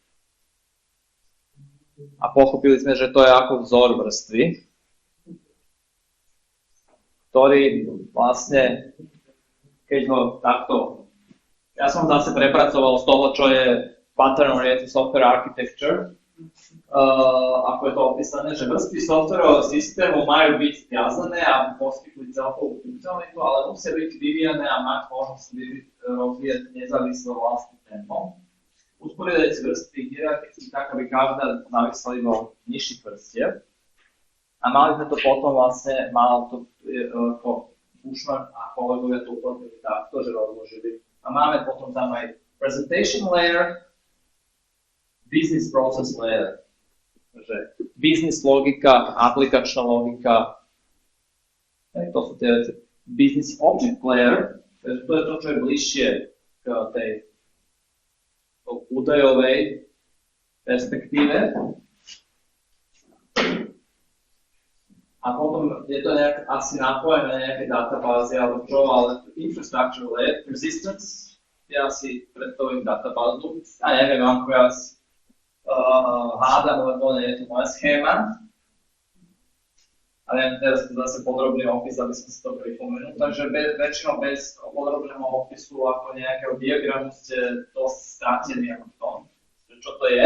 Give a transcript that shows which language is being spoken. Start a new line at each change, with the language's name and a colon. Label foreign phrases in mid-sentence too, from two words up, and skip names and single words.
Slovak: A pochopili sme, že to je ako vzor vrstvy, ktorý vlastne, keď ho takto, ja som zase prepracoval z toho, čo je Pattern Oriented Software Architecture, ako je to opísané, že vrstvy softwarového systému majú byť viazané a poskytnúť celkovú funkcionalitu, ale musia byť vyvíjane a mať možnosť rozvíjať nezávisle vlastným tempom. Usporiadať si vrstvy hierarchicky tak, aby každá závisla iba od nižších vrstiev. A mali sme to potom vlastne, malo to ako Bushman a kolegovia to uplatnili takto, že rozložili. A máme potom tam aj
English: presentation layer, business process layer.
Slovak: Takže business logika, aplikačná logika, to sú tie veci.
English: Business object layer,
Slovak: to je to, čo je bližšie k tej údajovej perspektíve. A potom je to nejak asi napojené na nejaké databázy alebo čo, ale
English: infrastructure layer, persistence,
Slovak: je asi predstavujem databázu. A neviem, ako ja hádam, lebo nie je to moja schéma. Ale teraz to zase podrobný opis, aby sme si to pripomenuli. Takže väčšinou bez podrobného opisu ako nejakého diagramu ste dosť strátení ako v tom, čo to je.